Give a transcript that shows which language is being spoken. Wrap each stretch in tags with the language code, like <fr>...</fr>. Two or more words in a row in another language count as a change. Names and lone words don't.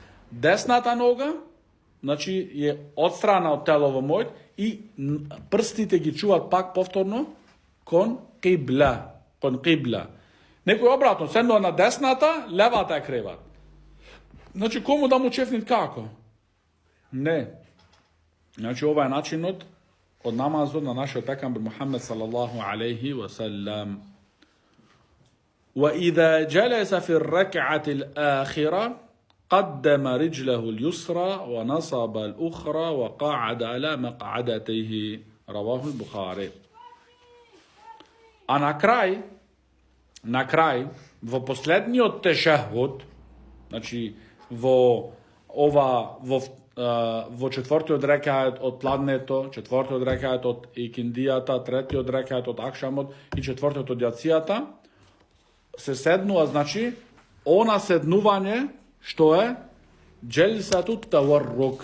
<mk>Десната нога, значи, е отстрана од телово мојот и прстите ги чуваат пак повторно кон кибла. Некој обратно, седнува на десната, левата е креват. Значи, кому да му чефнит како? Не. Значи, ова е начинот од намазот на нашиот пекамбер Мухаммед</mk> <ar>صلى الله عليه وسلم. وإذا جلس في الركعة الآخرة قدم رجله اليسرى ونصب الأخرى وقعد على مقعدته. رواه البخاري.</ar> <mk>А на крај, во последниот тешахуд, значи во четвртиот рекаат од пладнето, четвртиот рекаат од икиндијата, третиот рекаат од акшамот и четвртиот од јацијата, се седнува, значи, она седнување, што е</mk> <ar>جلسة التورك.</ar>